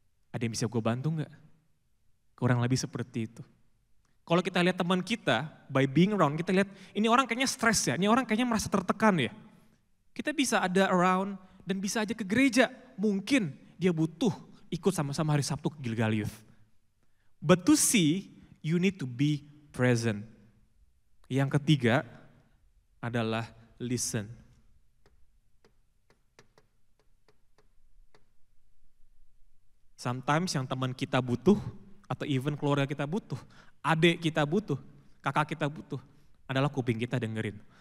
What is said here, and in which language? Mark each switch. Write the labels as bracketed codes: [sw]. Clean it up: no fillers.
[id] Ada yang bisa gue bantu gak? Kurang lebih seperti itu. Kalau kita lihat teman kita, [en] by being around, [id] kita lihat ini orang kayaknya stres ya, ini orang kayaknya merasa tertekan ya. Kita bisa ada around dan bisa aja ke gereja. Mungkin dia butuh ikut sama-sama hari Sabtu ke Gilgal Youth. [en] But to see, you need to be present. [id] Yang ketiga adalah listen. Sometimes yang teman kita butuh, atau even keluarga kita butuh, adik kita butuh, kakak kita butuh, adalah kuping kita dengerin.